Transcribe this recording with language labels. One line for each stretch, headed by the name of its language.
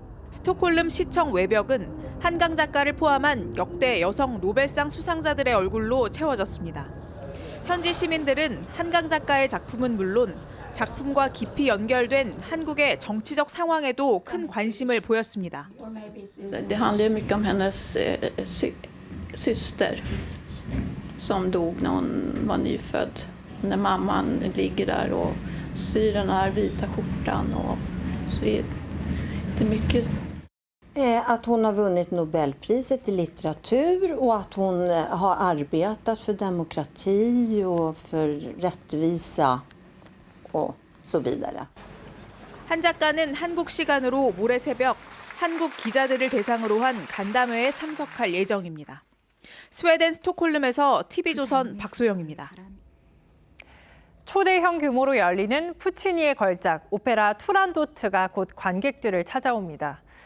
Korean: 스톡홀름 시청 외벽은 한강 작가를 포함한 역대 여성 노벨상 수상자들의 얼굴로 채워졌습니다. 현지 시민들은 한강 작가의 작품은 물론 작품과 깊이 연결된 한국의 정치적 상황에도 큰 관심을 보였습니다.
Swedish: Det handlar mycket om hennes syster som dog när hon var nyfödd. När mamman ligger där och syr den här vita skjortan och så är det mycket. Att hon har vunnit Nobelpriset i litteratur och att hon har arbetat för demokrati och för rättvisa och så vidare.
Korean: 한 작가는 한국 시간으로 모레 새벽 한국 기자들을 대상으로 한 간담회에 참석할 예정입니다. 스웨덴 스톡홀름에서 TV조선 박소영입니다. 초대형 규모로 열리는 푸치니의 걸작 오페라 투란도트가 곧 관객들을 찾아옵니다.